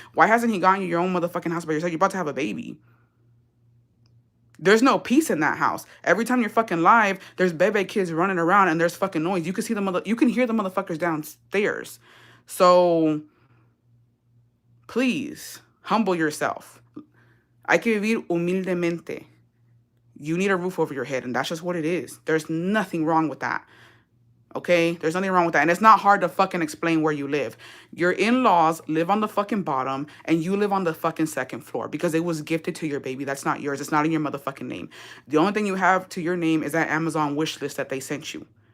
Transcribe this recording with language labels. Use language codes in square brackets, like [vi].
[en] Why hasn't he gotten you your own motherfucking house by yourself? You're about to have a baby. There's no peace in that house. Every time you're fucking live, there's bebe kids running around and there's fucking noise. You can see you can hear the motherfuckers downstairs. So please humble yourself. [es] Hay que vivir humildemente. [en] You need a roof over your head, and that's just what it is. There's nothing wrong with that. Okay? There's nothing wrong with that. And it's not hard to fucking explain where you live. Your in-laws live on the fucking bottom, and you live on the fucking second floor because it was gifted to your baby. That's not yours. It's not in your motherfucking name. The only thing you have to your name is that Amazon wish list that they sent you.